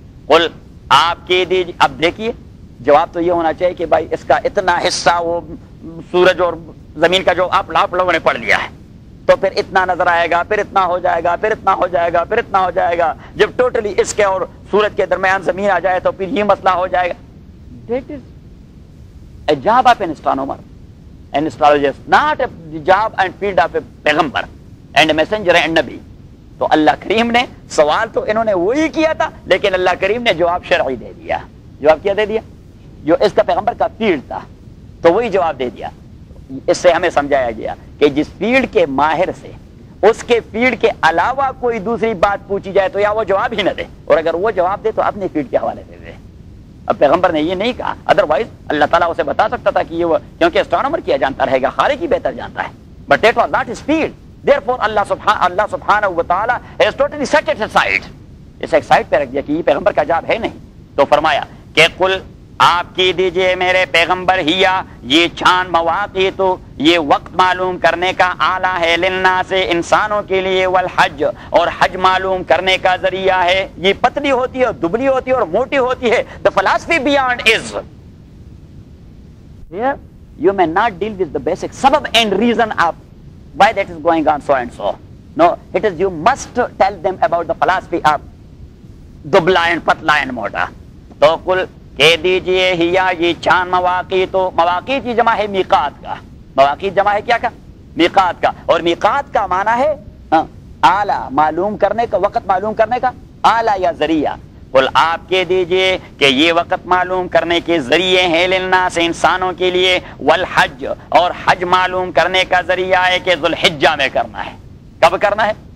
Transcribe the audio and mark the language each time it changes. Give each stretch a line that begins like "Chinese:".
Urdu: قل آپ کی دیجیے. اب دیکھیے جواب تو یہ ہونا چاہیے کہ بھائی اس کا اتنا حصہ وہ سورج اور زمین کا جو آپ لوگوں نے پڑھ لیا ہے تو پھر اتنا نظر آئے گا, پھر اتنا ہو جائے گا, پھر اتنا ہو جائے گا, پھر اتنا ہو جائے گا. جب ٹوٹلی اس کے اور سورج کے درمیان زمین آ جائے تو پھر یہ مسئلہ ہو جائے گا.
English: That is a job of an astronomer, an astrologist, not a job and field of a پیغمبر and a messenger and نبی.
Urdu: تو اللہ کریم نے سوال تو انہوں نے وہی کیا تھا, لیکن اللہ کریم نے جواب شرعی دے دیا. جواب کیا دے دیا؟ جو اس کا پیغمبر کا فیلڈ تھا تو وہی جواب دے دیا. اس سے ہمیں سمجھایا گیا کہ جس فیلڈ کے ماہر سے اس کے فیلڈ کے علاوہ کوئی دوسری بات پوچھی جائے تو یا وہ جواب ہی نہ دے, اور اگر وہ جواب دے تو اپنے فیلڈ کے حوالے سے دے. اب پیغمبر نے یہ نہیں کہا, ادروائز اللہ تعالیٰ اسے بتا سکتا تھا کہ یہ وہ, کیونکہ اسٹرانومر کیا جانتا رہے گا, خالق ہی بہتر جانتا ہے.
English: But that was not his field. Therefore Allah سبحانہ و تعالیٰ has totally set it aside,
Urdu: اسے ایک سائڈ پہ رکھ دیا کہ یہ پیغمبر کا جاب ہے نہیں. تو فرمایا کہ قل آپ کی دیجئے میرے پیغمبر, ہیا یہ چاند مواقع تو یہ وقت معلوم کرنے کا آلہ ہے, للناس انسانوں کے لیے, والحج اور حج معلوم کرنے کا ذریعہ ہے. یہ پتلی ہوتی ہے, دبلی ہوتی ہے اور موٹی ہوتی ہے.
English: The philosophy beyond is here you may not deal with the basic sabab and reason of why that is going on so and so. No, it is you must tell them about the philosophy of
Urdu: dubla and patla and mota. تو کل کہہ دیجئے ہیا یہ چاند مواقع تو, مواقع کی جمع ہے میقات کا, مواقع جمع ہے کیا کا؟ میقات کا. اور میقات کا معنی ہے آلہ معلوم کرنے کا, وقت معلوم کرنے کا آلہ یا ذریعہ. قل آپ کہہ دیجئے کہ یہ وقت معلوم کرنے کے ذریعے ہیں, للناس انسانوں کے لیے, والحج اور حج معلوم کرنے کا ذریعہ ہے کہ ذوالحجہ میں کرنا ہے. کب کرنا ہے؟